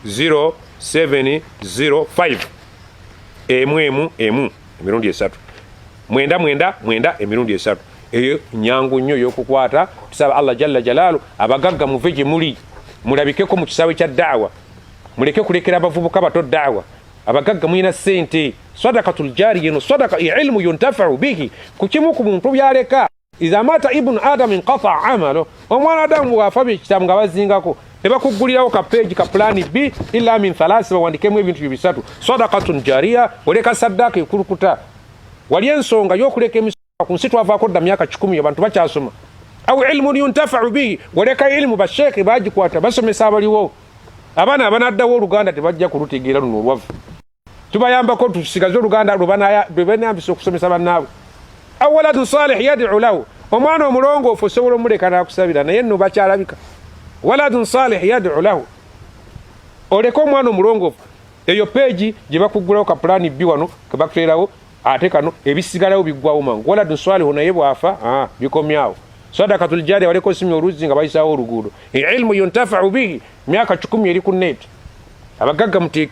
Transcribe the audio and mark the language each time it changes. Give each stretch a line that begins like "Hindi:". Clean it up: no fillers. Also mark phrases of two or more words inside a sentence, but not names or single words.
Ganda: 0705 emu emirundi 3 mwenda emirundi 3 eyo nyangu nnyo y'okukwata tusaba Allah
Arabic: جل جلاله
Ganda: abagagga muve gye muli mulabikeko mu kisaawe kya da'wa muleke kulekera abavubuka bato da'wa abagagga mwina sente
Arabic: صدقة جارية صدقة علم ينتفع به
Ganda: kukimu ku muntu byaleka
Arabic: إذا مات ابن آدم انقطع عمله
Ganda: omwana adamu wafa bikitamu nga bazingako ne bakugulirawo ka page ka plan B
Arabic: إلا من ثلاث
Ganda: bawandikemu ebintu bisatu
Arabic: صدقة جارية
Ganda: oleka sadaka ekulukuta wali ensonga y'okuleka emisonga ku nsi twavaako dda myaka 10 abantu bakyasoma
Arabic: أو علم ينتفع به
Ganda: waleka ilmu basheekhe bagikwata basomesa abaliwo abaana abanaddawo Oluganda tebajja kulutegeera luno olwavu tubayambako tusigaze Oluganda lwebanayambisa okusomesa bannaabwe
Arabic: أو ولد صالح يدعو له
Ganda: omwana omulongoofu osobola omuleka n'akusabira naye nno bakyalabika
Arabic: ولد صالح يدعو له
Ganda: oleka omwana omulongoofu eyo peegi gye bakugulawo ka pulani B wano ke bakuterawo ate kano ebisigalawo biggwawo mangu
Arabic: ولد صالح
Ganda: naye bwafa bikomyawo
Arabic: صدقة جارية
Ganda: waleko simya oluzi nga bayisaawo oluguudo
Arabic: علم ينتفع به
Ganda: myaka 10 eri ku net abagagga muteeke